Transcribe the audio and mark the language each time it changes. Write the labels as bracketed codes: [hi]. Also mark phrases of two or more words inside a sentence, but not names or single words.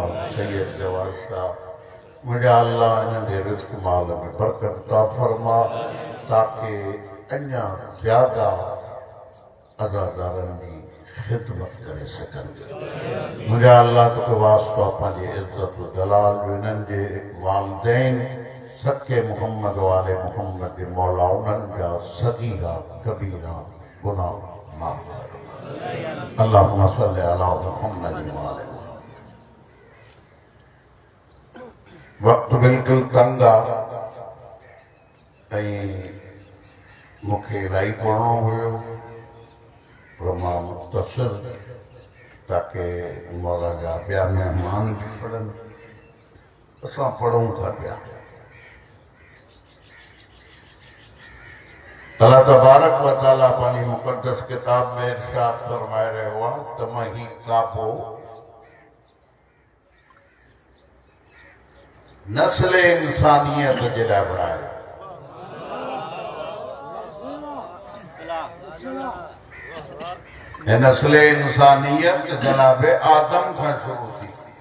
[sd] सैयद जवाद शाह, मुंहिंजा अल्लाह इन्हनि जे रिज़्क़ माल में बरकत अता फरमा ताकि अञा ज़्यादा अज़ादारनि जी ख़िदमत करे सघनि। मुंहिंजा अल्लाह तोखे वास्तो पंहिंजी इज़त जलाल जो इन्हनि जे वालिदैन सदके मोहम्मद वाले मोहम्मद जे मौला उन्हनि जा सगीरा कबीरा गुनाह माफ़ फरमा। [ar] اللهم صل على محمد وآل محمد. [sd] वक़्तु बिल्कुलु तंग आहे ऐं मूंखे इलाही पढ़णो हुयो पर मां मुख़्तसिर ताकि मौला जा ॿिया महिमान बि पढ़नि असां पढ़ूं था पिया। [ar] الله تبارك وتعالى [sd] पंहिंजी मुक़द्दस किताब में इरशाद फरमाए रहियो आहे त मां ही काबो नस्ल इंसानियत जे लाइ बणायो। नस्ल इंसानियत जनाब आदम खां शुरू थी।